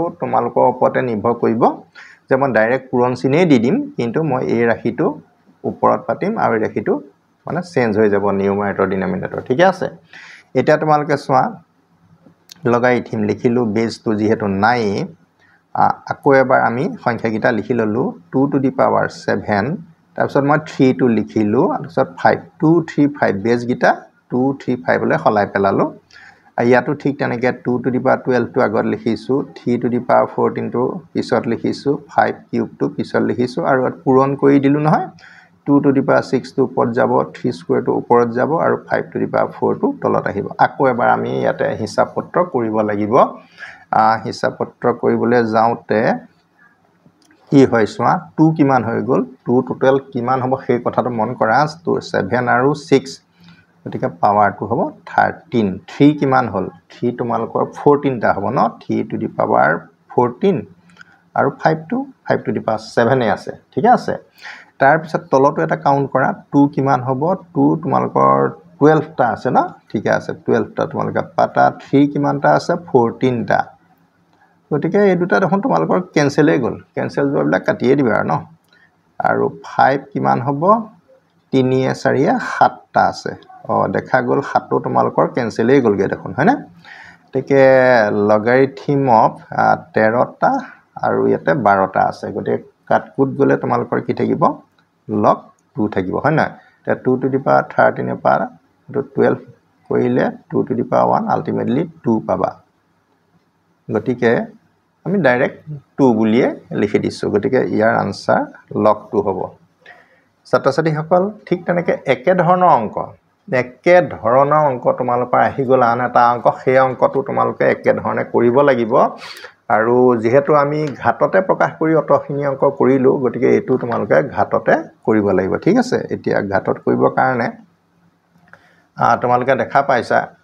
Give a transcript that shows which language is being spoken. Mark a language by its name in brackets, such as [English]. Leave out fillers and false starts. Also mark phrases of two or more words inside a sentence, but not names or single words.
[Assamese] তোমালোকৰ ওপৰতে নিৰ্ভৰ কৰিব যে মই ডাইৰেক্ট পূৰণ চিনেই দি দিম কিন্তু মই এই ৰাশিটো ওপৰত পাতিম আৰু ৰাশিটো মানে চেঞ্জ হৈ যাব [English] numerator denominator [Assamese] ঠিক আছে এটা তোমালোকে চোৱা লগাৰিথম লিখিলো বেজটো যেহেতু নাই আকৌ এবাৰ আমি সংখ্যা গিটা লিখি ললো [English] 2 to the power 7 [Assamese] তাৰপিছত মই 3 টো লিখিলো তাৰপিছত 5 2 3 5 বেজ গিটা 2 3 5 লে খলাই পেলালো ইয়াটো ঠিক তেনেকে [English] 2 to the power 12 [Assamese] টো আগত লিখিছো [English] 3 to the power 14 [Assamese] টো পিছত লিখিছো 5 কিউব টো পিছত লিখিছো আৰু পূৰণ কৰি দিলো নহয় [English] 2 to the power 6 [Assamese] টো ওপৰত যাব 3 স্কয়াৰ টো ওপৰত যাব আৰু [English] 5 to the power 4 [Assamese] টো তলত আহিব আকৌ এবাৰ আমি ইয়াতে হিসাব পত্ৰ কৰিব লাগিব হিসাব পত্ৰ কৰিবলৈ যাওতে কি হয় সোৱা 2 কিমান হৈ গল 2 টোটাল কিমান হ'ব সেই কথাটো মন কৰা 7 আৰু 6 গতিকে পাৱাৰটো হ'ব 13 3 কিমান হল 3 তোমালকৰ 14 টা হ'ব ন [English] 3 to the power [Assamese] 14 আৰু [English] 5 to the power 7 [Assamese] এ আছে ঠিক আছে তাৰ পিছত তলটো এটা কাউন্ট কৰা 2 কিমান হ'ব 2 তোমালকৰ 12 টা আছে না ঠিক আছে 12 টা তোমালকৰ পাতা 3 কিমানটা আছে 14 টা গতিকে এই দুটা দেখোন তোমালকৰ কেনসেল হৈ গল কেনসেল যোৱাবিলাক কাটিয়ে দিবা ন আৰু 5 কিমান হ'ব 3 4 7 টা আছে দেখা গল 7 টো তোমালকৰ কেনসেল হৈ গলগে দেখোন হয়নে তেকে [English] logarithm of [Assamese] 13 টা আৰু ইয়াতে 12 টা আছে গতিকে কাটকুট গলে তোমালকৰ কি থাকিব log 2 থাকিব হয় না তে [English] 2 to the power 13 [Assamese] এ পাৰ 12 কৰিলে [English] 2 to the power 1 [Assamese] আলটিমেটলি 2 পাবা গতিকে আমি ডাইৰেক্ট 2 বুলিয়ে লিখি দিছো গতিকে ইয়াৰ আনসাৰ log 2 হ'ব ছাত্ৰ-ছাত্ৰী সকল ঠিক তেনেকে একে ধৰণৰ অংক তোমালোকৰ আহি গল আন এটা অংক সেই অংকটো তোমালোকে একে ধৰণে কৰিব লাগিব আৰু যেহেতু আমি ঘাততে প্ৰকাশ কৰি অতখিনি অংক কৰিলো গতিকে এটো তোমালোকে ঘাততে কৰিব লাগিব ঠিক আছে এতিয়া ঘাতত কৰিবৰ কাৰণে তোমালোকে দেখা পাইছা